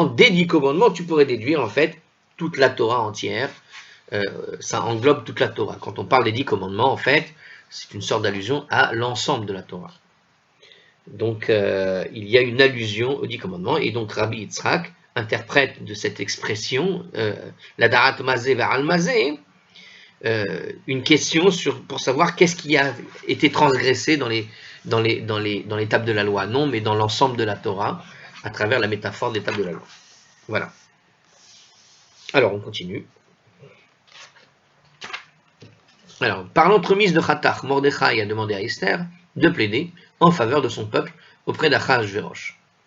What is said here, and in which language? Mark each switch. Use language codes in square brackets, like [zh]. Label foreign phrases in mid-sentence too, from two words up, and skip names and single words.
[fr] Des 10 commandements, tu pourrais déduire en fait toute la Torah entière, ça englobe toute la Torah. Quand on parle des 10 commandements, en fait, c'est une sorte d'allusion à l'ensemble de la Torah. Donc, il y a une allusion aux 10 commandements, et donc Rabbi Yitzhak interprète de cette expression, la darat [he] מזה ועל מזה, [fr] une question pour savoir qu'est-ce qui a été transgressé dans les tables de la loi. Non, mais dans l'ensemble de la Torah, à travers la métaphore des tables de la loi. Voilà. Alors, on continue. Alors, par l'entremise de Khatach, Mordechai a demandé à Esther de plaider en faveur de son peuple auprès d'Achashverosh.